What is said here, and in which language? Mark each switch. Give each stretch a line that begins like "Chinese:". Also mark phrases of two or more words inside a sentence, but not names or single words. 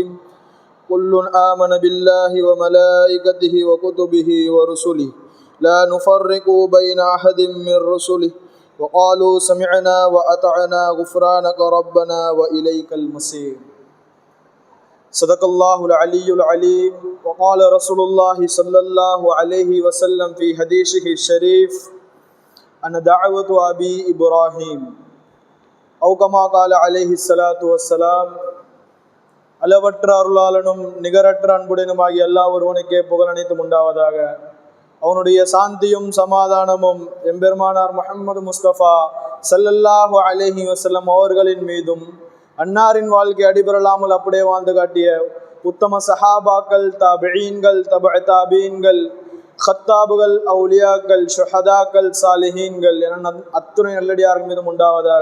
Arabic: كل آمن بالله وملائكته وكتبه ورسله لا نفرق بين أحد من رسله وقالوا سمعنا وأطعنا غفرانك ربنا وإليك المصير. صدق الله العلي العليم. وقال رسول الله صلى الله عليه وسلم في حديثه الشريف: أنا دعوة أبي إبراهيم أو كما قال عليه الصلاة والسلام.
Tamil: அளவற்ற அருளாளனும் நிகரற்ற அன்புடனுமாகிய அல்லாஹ் ஒருவனுக்கே புகழ் அனைத்தும் உண்டாவதாக. அவனுடைய சாந்தியும் சமாதானமும் எம்பெருமானார் முஹம்மது முஸ்தபா
Arabic: صلى الله عليه وسلم
Tamil: அவர்களின் மீதும், அன்னாரின் வாழ்க்கை அடிபெறலாமல் அப்படியே வாழ்ந்து காட்டிய உத்தம சஹாபாக்கள், தாபிஈன்கள், தபஅ தாபிஈன்கள், ஹத்தாபுகள், அவுலியாக்கள், ஷுஹதாக்கள், சாலிஹீன்கள் என அத்துணை நல்லடியார்கள் மீதும் உண்டாவதாக.